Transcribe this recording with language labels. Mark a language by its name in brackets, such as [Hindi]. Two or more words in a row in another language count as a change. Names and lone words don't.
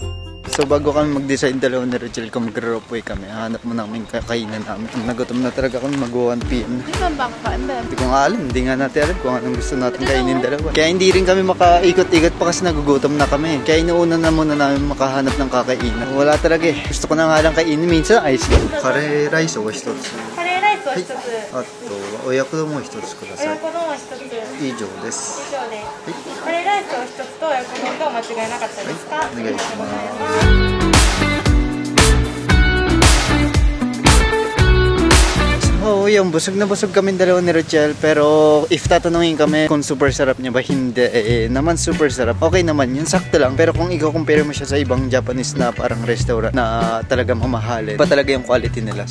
[Filipino] So bago kami mag-design dalawa ni Rachel kung mag-ropeway kami, hanap mo namin kainan namin. Nagutom na talaga kami mag-1 PM. Hindi ba bangka? Hindi ko nga alam, hindi nga natin alam kung anong gusto natin kainin dalawa. Kaya hindi rin kami makaikot-ikot pa kasi nagugutom na kami. Kaya inuuna na muna namin makahanap ng kakainan. Wala talaga eh. Gusto ko na nga lang kainin. Minsan [English] ice cream. [Japanese] カレーライスを1つ。カレーライスを1つ。あと親子丼も1つください。親子丼は1つ。以上です。以上です。カレーライスを1つと親子丼と間違いなかったですか？お願いします。 [Filipino] Oo, yung busog na busog kami dalawa ni Rochelle. Pero if tatanungin kami kung super sarap niya ba, hindi. Naman super sarap. Okay naman yun, sakto lang. Pero kung i-compare mo siya sa ibang Japanese na parang restaurant na talagang mamahalin, pa talaga yung quality nila.